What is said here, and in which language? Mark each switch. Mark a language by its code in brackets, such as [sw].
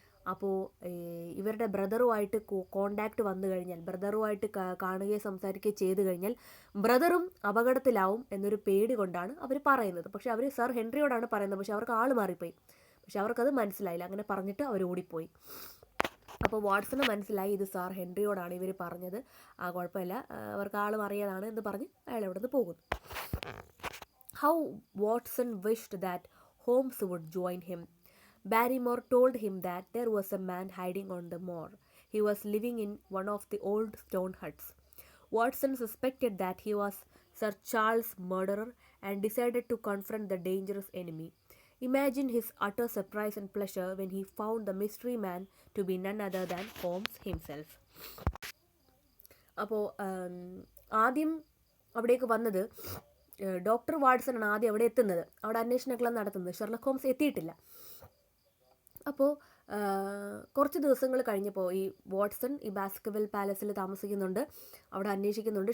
[ml] അപ്പോൾ ഇവരുടെ ബ്രദറുമായിട്ട് കോണ്ടാക്ട് വന്നു കഴിഞ്ഞാൽ, ബ്രദറുമായിട്ട് കാണുകയോ സംസാരിക്കുകയോ ചെയ്തു കഴിഞ്ഞാൽ ബ്രദറും അപകടത്തിലാവും എന്നൊരു പേടി കൊണ്ടാണ് അവർ പറയുന്നത്. പക്ഷെ അവർ സർ ഹെൻറിയോടാണ് പറയുന്നത്. പക്ഷെ അവർക്ക് ആൾ മാറിപ്പോയി. പക്ഷെ അവർക്കത് മനസ്സിലായില്ല. അങ്ങനെ പറഞ്ഞിട്ട് അവർ ഓടിപ്പോയി. അപ്പോൾ വാട്സണ് മനസ്സിലായി ഇത് സാർ ഹെൻറിയോടാണ് ഇവർ പറഞ്ഞത്, കുഴപ്പമില്ല, അവർക്ക് ആൾ മാറിയതാണ് എന്ന് പറഞ്ഞ് അയാൾ അവിടെ നിന്ന് പോകുന്നു. [en] How Watson wished that Holmes would join him. Barrymore told him that there was a man hiding on the moor. He was living in one of the old stone huts. Watson suspected that he was Sir Charles' murderer and decided to confront the dangerous enemy. Imagine his utter surprise and pleasure when he found the mystery man to be none other than Holmes himself. [ml] അപ്പോൾ ആദ്യം അവിടേക്ക് വന്നത് doctor Watson ആണ്. ആദ്യം അവിടെ എത്തുന്നത്, അവിടെ അന്വേഷണങ്ങളെല്ലാം നടത്തുന്നത്. ഷെർലക് ഹോംസ് എത്തിയിട്ടില്ല. അപ്പോൾ കുറച്ച് ദിവസങ്ങൾ കഴിഞ്ഞപ്പോൾ ഈ വാട്സൺ ഈ ബാസ്കർവിൽ പാലസിൽ താമസിക്കുന്നുണ്ട്, അവിടെ അന്വേഷിക്കുന്നുണ്ട്.